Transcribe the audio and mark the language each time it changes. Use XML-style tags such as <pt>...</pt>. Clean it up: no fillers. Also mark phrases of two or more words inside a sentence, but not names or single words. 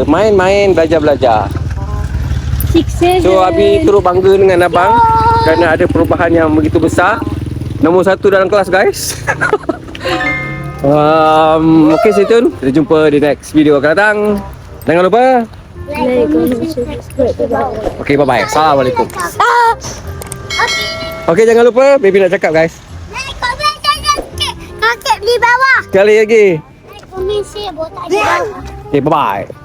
<ms>Main-main, belajar-belajar. So Abi turut bangga dengan abang kerana ada perubahan yang begitu besar. Nombor 1 dalam kelas guys.</ms> <en>Okay, stay tune.</en> <ms>Kita jumpa di</ms> <en>next video</en> <ms>akan datang. Jangan lupa</ms> <en>like, comment, subscribe. okay, bye bye.</en> <ms>Assalamualaikum. Okay, jangan lupa baby nak cakap guys.</ms> <en>Like, comment, subscribe.</en> <ms>Kakek di bawah. Sekali lagi.</ms> <en>Like, comment, share,</en> <ms>botak di bawah.</ms> <en>Okay, bye bye.</en>